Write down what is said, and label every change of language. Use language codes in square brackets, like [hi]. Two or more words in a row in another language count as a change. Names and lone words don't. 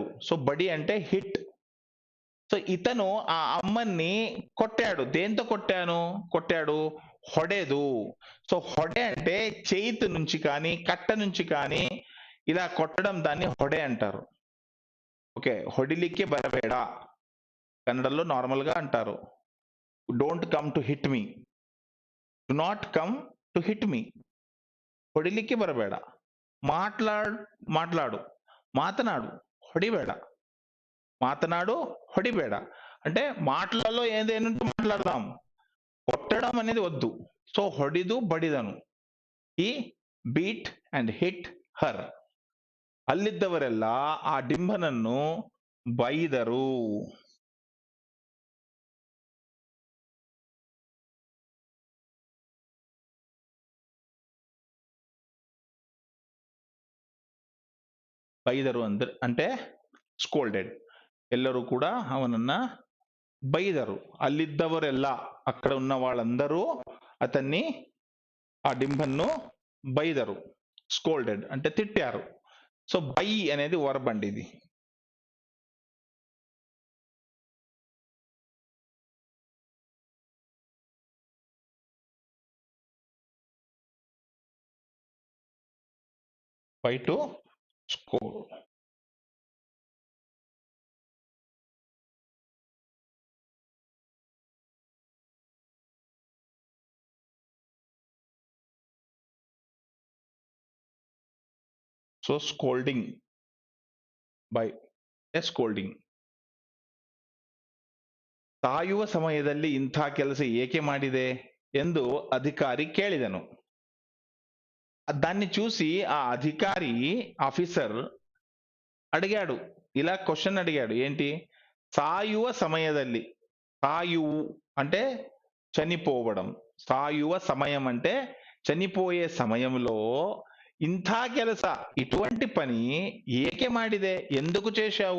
[te] సో బడి అంటే హిట్. సో ఇతను ఆ అమ్మని కొట్టాడు. దేంతో కొట్టాడు? ಹೊಡೆದು. సో ಹೊಡೆ అంటే చేతి నుంచి కానీ కట్ట నుంచి కానీ ఇలా కొట్టడం, దాన్ని ಹೊಡೆ అంటారు. ఓకే, [kn] ಹೊಡಿಲಿಕ್ಕೆ ಬರಬೇಡ [te] కన్నడలో నార్మల్ గా అంటారు. [en] Don't come to hit me, do not come to hit me. [kn] ಹೊಡಿಲಿಕ್ಕೆ ಬರಬೇಡ, మాట్లాడు, ಮಾತನಾಡು, ಹೊಡಿಬೇಡ. ಮಾತನಾಡು, ಹೊಡಿಬೇಡ [te] అంటే మాటలలో ఏదైనా మాట్లాడదాం, కొట్టడం అనేది వద్దు. [kn] సో ಹೊಡಿದು ಬಡಿದನು. [en] He beat and hit her. [kn] ಅಲ್ಲಿದ್ದವರೆಲ್ಲ ಆ ಡಿಂಬನನ್ನು ಬೈದರು. ಬೈದರು అంటే ಸ್ಕೋಲ್ಡೆಡ್. ಎಲ್ಲರೂ ಕೂಡ ಅವನನ್ನ బైదరు. [te] అల్లిద్దవరెల్ల అక్కడ ఉన్న వాళ్ళందరూ అతన్ని, ఆ [kn] ಡಿಂಬನ್ನು ಬೈದರು. [te] స్కోల్డెడ్ అంటే తిట్టారు. సో బై అనేది వర్బ్ అండి. ఇది బై [en] to scold. so scolding, bai a scolding. [kn] ಸಾಯುವ ಸಮಯದಲ್ಲಿ ಇಂಥ ಕೆಲಸ ಏಕೆ ಮಾಡಿದೆ ಎಂದು అధికారి ಕೇಳಿದನು. [te] దాన్ని చూసి ఆ అధికారి, ఆఫీసర్ అడిగాడు. ఇలా క్వశ్చన్ అడిగాడు. ఏంటి? [kn] ಸಾಯುವ ಸಮಯದಲ್ಲಿ. [te] సాయువు అంటే చనిపోవడం. సాయువ సమయం అంటే చనిపోయే సమయంలో [kn] ಇಂಥ ಕೆಲಸ, [te] ఇటువంటి పని [kn] ಏಕೆ ಮಾಡಿದೆ, [te] ఎందుకు చేశావు?